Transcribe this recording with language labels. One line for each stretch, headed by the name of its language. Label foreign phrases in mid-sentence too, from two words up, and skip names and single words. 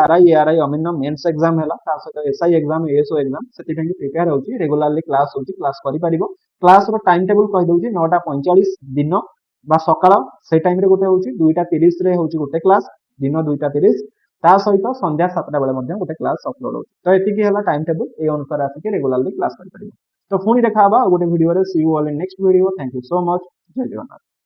Odia: ଆରଆଇ ଏଆରଆଇ ଅମିନ
English: mains exam
Odia: ହେଲା ତା ସହିତ ଏସଆଇ ଏଗଜାମ ଏଏସଓ ଏଗଜାମ ସେଥି କି ପ୍ରିପେୟାର ହଉଛି
English: regularly class
Odia: ହଉଛି କ୍ଲାସ କରି ପାରିବ କ୍ଲାସ ର
English: time table
Odia: କହି ଦଉଛି 9:45 ଦିନ ବା ସକାଳ ସେ ଟାଇମ ରେ ଗୋଟେ ହଉଛି 2:30 ରେ ହଉଛି ଗୋଟେ କ୍ଲାସ ଦିନ 2:30 ତା ସହିତ ସନ୍ଧ୍ୟା 7ଟା ବେଳେ ମଧ୍ୟେ ଗୋଟେ କ୍ଲାସ ଅପଲୋଡ ହଉଛି ତ ଏତିକି ହେଲା
English: time table
Odia: ଏ ଅନୁସାର ଆସିକେ
English: regularly class
Odia: କରି ପାରିବ ତ ପୁଣି ଦେଖା ଗୋଟେ ଭିଡିଓ ରେ
English: see you all in next video thank you so much
Odia: ଜୟ ଜଗନ୍ନାଥ।